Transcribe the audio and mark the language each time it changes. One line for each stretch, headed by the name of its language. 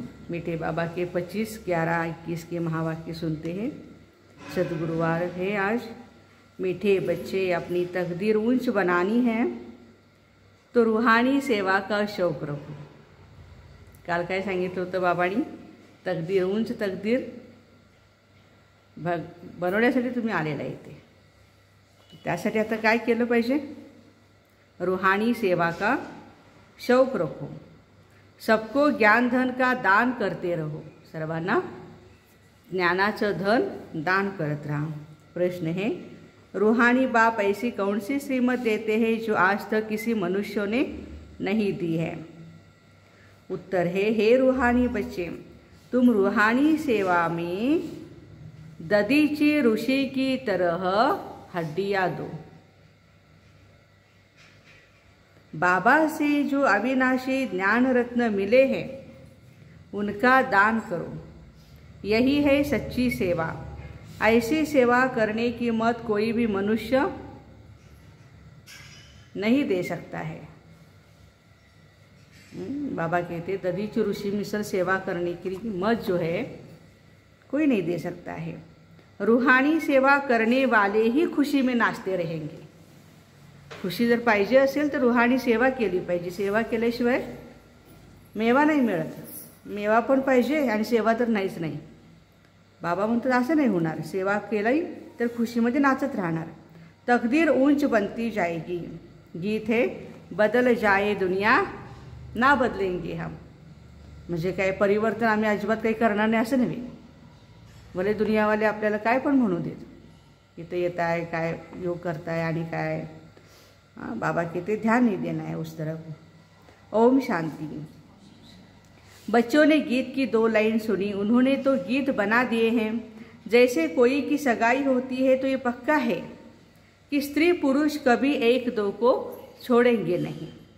Hindi: मीठे बाबा के 25, 11, 21 के महावाक्य सुनते हैं। सद्गुरुवार है आज। मीठे बच्चे, अपनी तकदीर ऊंच बनानी है तो रूहानी सेवा का शौक रखो।
Marathi: काल काय सांगितलं होतं बाबांनी? तकदीर उंच तकदीर बनवण्यासाठी तुम्ही आलेला इथे। त्यासाठी आता काय केलं पाहिजे?
Hindi: रूहानी सेवा का शौक रखो, सबको ज्ञान धन का दान करते रहो।
Marathi: सर्वांना ज्ञानाचं धन दान करत राहा।
Hindi: प्रश्न है, रूहानी बाप ऐसी कौन सी श्रीमत देते हैं जो आज तक किसी मनुष्य ने नहीं दी है? उत्तर है, हे रूहानी बच्चे, तुम रूहानी सेवा में ददीची ऋषि की तरह हड्डियां दो। बाबा से जो अविनाशी ज्ञान रत्न मिले हैं उनका दान करो। यही है सच्ची सेवा। ऐसी सेवा करने की मत कोई भी मनुष्य नहीं दे सकता है। बाबा कहते ददीची ऋषि मिसल सेवा करने की मत जो है कोई नहीं दे सकता है। रूहानी सेवा करने वाले ही खुशी में नाचते रहेंगे।
Marathi: खुशी जर पाहिजे असेल तर रूहानी सेवा केली पाहिजे। सेवा केल्याशिवाय मेवा नाही मिळत। मेवा पण पाहिजे आणि सेवा तर नाहीच नाही। बाबा म्हणतात असं नाही होणार। सेवा केली तर खुशीमध्ये नाचत राहणार।
Hindi: तकदीर ऊंच बनती जाएगी। गीत है, बदल जाए दुनिया ना बदलेंगे हम।
Marathi: म्हणजे काय परिवर्तन आम्ही अजिबात काही करणार नाही असं नव्हे। भले दुनियावाले आपल्याला काय पण म्हणू देत, इथे येत आहे काय योग करताय आणि काय।
Hindi: बाबा कहते ध्यान नहीं देना है उस तरफ। ओम शांति। बच्चों ने गीत की 2 लाइन सुनी। उन्होंने तो गीत बना दिए हैं। जैसे कोई की सगाई होती है तो ये पक्का है कि स्त्री पुरुष कभी 1-2 को छोड़ेंगे नहीं।